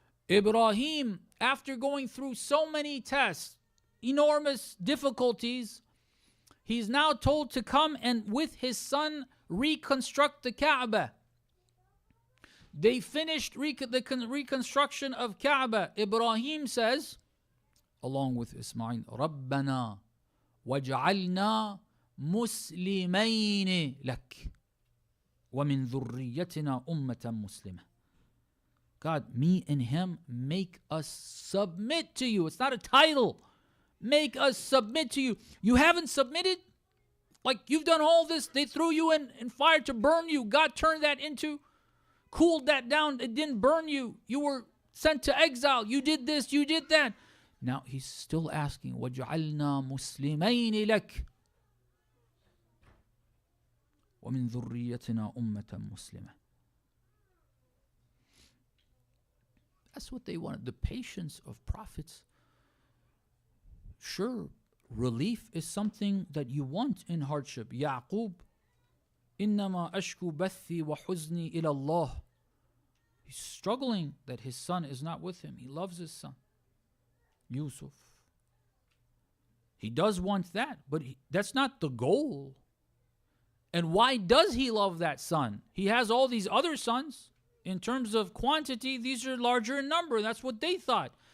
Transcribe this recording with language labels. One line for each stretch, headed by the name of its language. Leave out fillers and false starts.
English: Ibrahim, after going through so many tests, enormous difficulties, he's now told to come and with his son reconstruct the Kaaba. They finished the reconstruction of Kaaba. Ibrahim says, along with Ismail,
Arabic: رَبَّنَا وَجْعَلْنَا مُسْلِمَيْنِ لَكَ وَمِنْ ذُرِّيَّتِنَا أُمَّةً مُسْلِمَةً.
English: God, me and him, make us submit to you. It's not a title. Make us submit to you. You haven't submitted? Like you've done all this. They threw you in fire to burn you. God turned that into, cooled that down. It didn't burn you. You were sent to exile. You did this. You did that. Now he's still asking,
Arabic: وَجْعَلْنَا مُسْلِمَيْنِ لَكَ وَمِنْ ذُرِّيَّتِنَا أُمَّةً مُسْلِمَةً.
English: That's what they wanted. The patience of prophets. Sure, relief is something that you want in hardship.
Arabic: Yaqub, إِنَّمَا أَشْكُ بَثِّي وَحُزْنِي إِلَى اللَّهِ.
English: He's struggling that his son is not with him. He loves his son. Yusuf. He does want that, but that's not the goal. And why does he love that son? He has all these other sons. In terms of quantity, these are larger in number. That's what they thought.